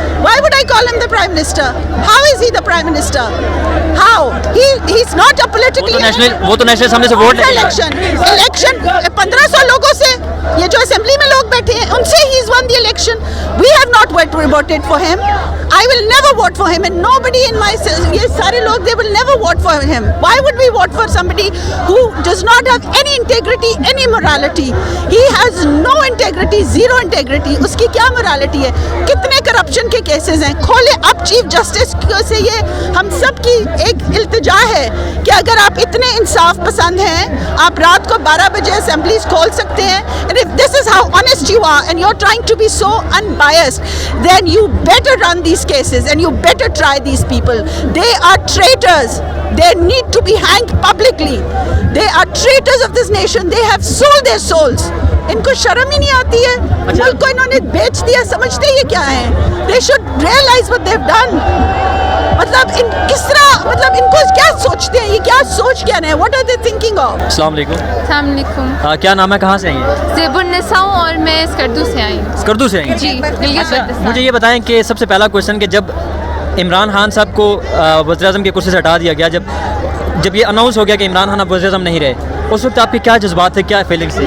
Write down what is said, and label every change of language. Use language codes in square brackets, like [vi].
[en] Why would I call him the Prime Minister? How is he the Prime Minister? How? He's not a politically... [ur] وہ تو national assembly سے vote لے election 1500 لوگوں سے, یہ جو اسمبلی میں لوگ بیٹھے ہیں ان سے [en] he's won the election. We have not voted for him. I will never vote for him, and nobody in my... [ur] یہ سارے لوگ [en] they will never vote for him. Why would we vote for somebody who does not have any integrity, any morality? He has no integrity, zero integrity. [ur] اس کی کیا morality ہے؟ کتنے corruption کے cases ہیں کھولے. اب چیف جسٹس سے یہ ہم سب کی ایک التجا ہے کہ اگر آپ اتنے انصاف پسند ہیں, آپ رات کو 12 بجے اسمبلیز کھول سکتے ہیں, [en] and if this is how honest you are and you're trying to be so unbiased, then you better run these cases and you better try these people. They are traitors. They need to be hanged publicly. They are traitors of this nation. They have sold their souls. [ur] ان کو شرم ہی نہیں آتی ہے, ملک کو انہوں نے بیچ دیا. سمجھتے یہ کیا ہے؟ [en] They should realize what they've done. [ur] مطلب ان کس طرح, مطلب ان کو کیا سوچتے ہیں, یہ کیا سوچ کیا ہے, [en] what are they thinking of? [ur] السلام علیکم. السلام علیکم. کیا نام ہے, کہاں سے آئی ہیں؟ زیب النساء ہوں اور میں اسکردو سے آئی ہوں. اسکردو سے آئی ہیں؟ جی گلگت. مجھے یہ بتائیں کہ سب سے پہلا کویشچن کہ جب عمران خان صاحب کو وزیر اعظم کی کرسی سے ہٹا دیا گیا, جب یہ اناؤنس ہو گیا کہ عمران خان اب وزیر اعظم نہیں رہے, اس وقت آپ کے کیا جذبات تھے, کیا فیلنگس تھی؟